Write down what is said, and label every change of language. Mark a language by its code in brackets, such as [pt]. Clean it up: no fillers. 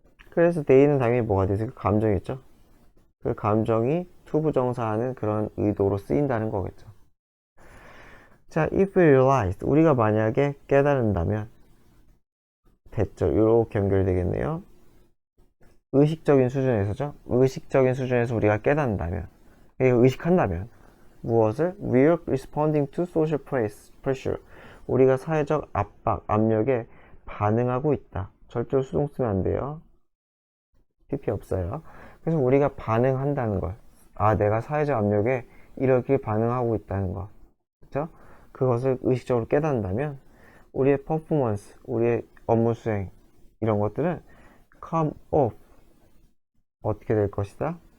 [ko] 그래서 day는 당연히 뭐가 되죠? 그 감정이죠. 그 감정이 투부정사하는 그런 의도로 쓰인다는 거겠죠. 자, if we realized, 우리가 만약에 깨달은다면 됐죠. 이렇게 연결되겠네요. 의식적인 수준에서죠. 의식적인 수준에서 우리가 깨닫는다면, 의식한다면 무엇을? [en] We are responding to social pressure. [ko] 우리가 사회적 압박, 압력에 반응하고 있다. 절대로 수동 쓰면 안 돼요. PP 없어요. 그래서 우리가 반응한다는 걸. 내가 사회적 압력에 이렇게 반응하고 있다는 거. 그쵸? 그것을 의식적으로 깨닫는다면 우리의 퍼포먼스, 우리의 업무 수행 이런 것들은 come off 어떻게 될 것이다?